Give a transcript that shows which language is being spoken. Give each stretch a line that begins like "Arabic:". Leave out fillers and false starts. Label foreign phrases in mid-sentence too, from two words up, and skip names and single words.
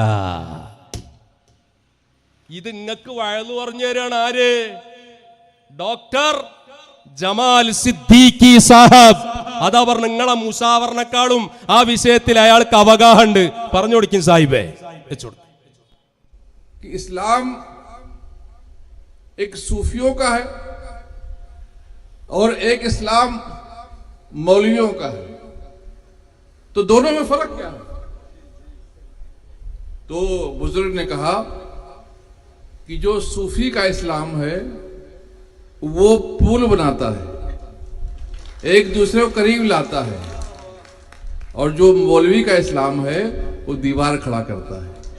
Malayalam: ഇത് നിങ്ങൾക്ക് വഴന്നു പറഞ്ഞു തരാണ് ആര്? ഡോക്ടർ ജമാൽ സിദ്ദീഖി സാഹബ്. അതാ പറഞ്ഞ നിങ്ങളെ മുസാവറിനെക്കാളും ആ വിഷയത്തിൽ അയാൾക്ക് അവഗാഹമുണ്ട്. പറഞ്ഞു കൊടുക്കും സാഹിബേ.
Hindi: इस्लाम एक सूफियों का है और एक इस्लाम मौलवियों का है, तो दोनों में फर्क क्या है? तो बुजुर्ग ने कहा कि जो सूफी का इस्लाम है वो पुल बनाता है, एक दूसरे को करीब लाता है, और जो मौलवी का इस्लाम है वो दीवार खड़ा करता है।